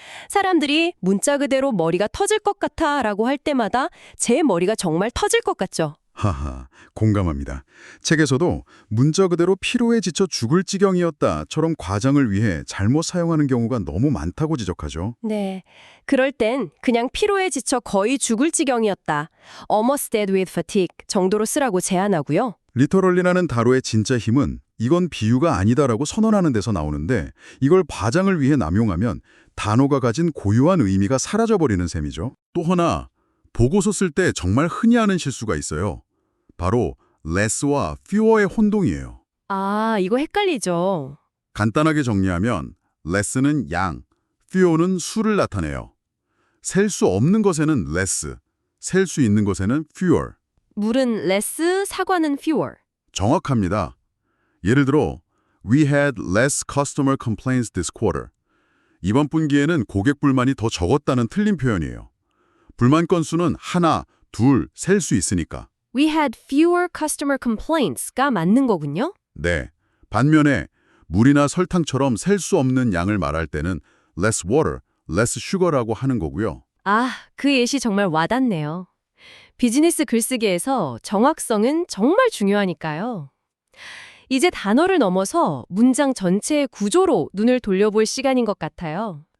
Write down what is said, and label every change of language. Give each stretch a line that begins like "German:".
Korean: 사람들이 문자 그대로 머리가 터질 것 같아 라고 할 때마다 제 머리가 정말 터질 것 같죠. 하하, 공감합니다. 책에서도 문자 그대로 피로에 지쳐 죽을 지경이었다처럼 과장을 위해 잘못 사용하는 경우가 너무 많다고 지적하죠. 네, 그럴 땐 그냥 피로에 지쳐 거의 죽을 지경이었다.
English: almost dead with fatigue
Korean: 정도로 쓰라고 제안하고요. 리터럴리라는 단어의 진짜 힘은 이건 비유가 아니다라고 선언하는 데서 나오는데 이걸 과장을 위해 남용하면 단어가 가진 고유한 의미가 사라져버리는 셈이죠. 또 하나, 보고서 쓸 때 정말 흔히 하는 실수가 있어요. 바로 less와 fewer의 혼동이에요. 아, 이거 헷갈리죠. 간단하게 정리하면 less는 양, fewer는 수를 나타내요. 셀 수 없는 것에는 less, 셀 수 있는 것에는 fewer. 물은 less, 사과는 fewer. 정확합니다. 예를 들어
English: We had less customer complaints this quarter.
Korean: 이번 분기에는 고객 불만이 더 적었다는 틀린 표현이에요. 불만 건수는 하나, 둘, 셀 수 있으니까.
English: We had fewer customer complaints가
Korean: 맞는 거군요. 네. 반면에 물이나 설탕처럼 셀 수 없는 양을 말할 때는
English: less water, less sugar
Korean: 라고 하는 거고요. 아, 그 예시 정말 와닿네요. 비즈니스 글쓰기에서 정확성은 정말 중요하니까요. 이제 단어를 넘어서 문장 전체의 구조로 눈을 돌려볼 시간인 것 같아요.